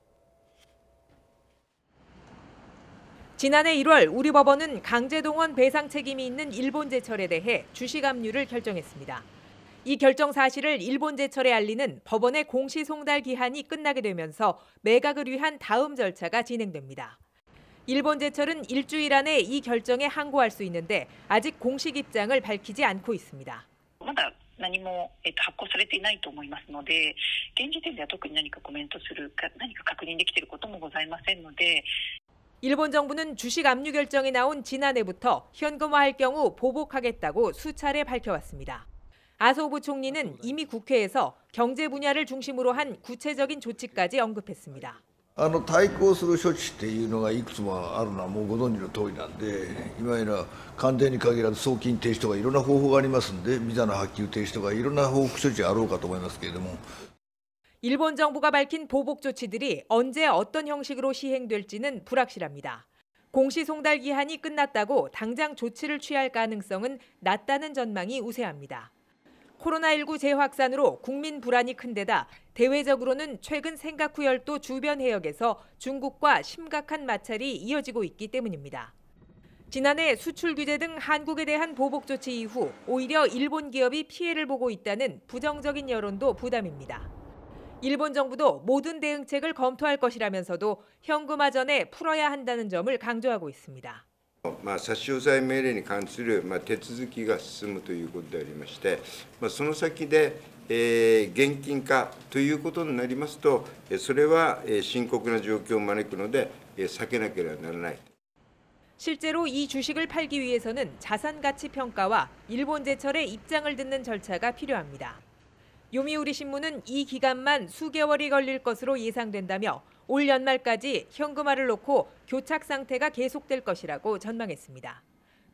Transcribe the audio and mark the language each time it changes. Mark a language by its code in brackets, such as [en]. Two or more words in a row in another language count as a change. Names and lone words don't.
[ko] 지난해 1월 우리 법원은 강제동원 배상 책임이 있는 일본제철에 대해 주식 압류를 결정했습니다. 이 결정 사실을 일본제철에 알리는 법원의 공시송달 기한이 끝나게 되면서 매각을 위한 다음 절차가 진행됩니다. 일본제철은 일주일 안에 이 결정에 항고할 수 있는데 아직 공식 입장을 밝히지 않고 있습니다. [ja] 何も発行されていないと思いますので、現時点では特に何かコメントするか何か確認できていることもございませんので。 [ko] 일본 정부는 주식 압류 결정이 나온 지난해부터 현금화할 경우 보복하겠다고 수차례 밝혀왔습니다. 아소부 총리는 이미 국회에서 경제 분야를 중심으로 한 구체적인 조치까지 언급했습니다. [ja] 対抗する処置っていうのがいくつもあるのはもうご存知の通りなんで、今やら関税に限らず送金停止とかいろんな方法がありますんで、ビザの発給停止とかいろんな報復処置あろうかと思いますけれども。 [ko] 일본 정부가 밝힌 보복 조치들이 언제 어떤 형식으로 시행될지는 불확실합니다. 공시송달 기한이 끝났다고 당장 조치를 취할 가능성은 낮다는 전망이 우세합니다. 코로나19 재확산으로 국민 불안이 큰 데다 대외적으로는 최근 생가쿠 열도 주변 해역에서 중국과 심각한 마찰이 이어지고 있기 때문입니다. 지난해 수출 규제 등 한국에 대한 보복 조치 이후 오히려 일본 기업이 피해를 보고 있다는 부정적인 여론도 부담입니다. 일본 정부도 모든 대응책을 검토할 것이라면서도 현금화 전에 풀어야 한다는 점을 강조하고 있습니다. [ja] 差し押さえ命令に関する手続きが進むということでありまして、その先で現金化ということになりますと、それは深刻な状況を招くので避けなければならない。 [ko] 실제로 이 주식을 팔기 위해서는 자산 가치 평가와 일본 제철의 입장을 듣는 절차가 필요합니다. 요미우리 신문은 이 기간만 수개월이 걸릴 것으로 예상된다며 올 연말까지 현금화를 놓고 교착 상태가 계속될 것이라고 전망했습니다.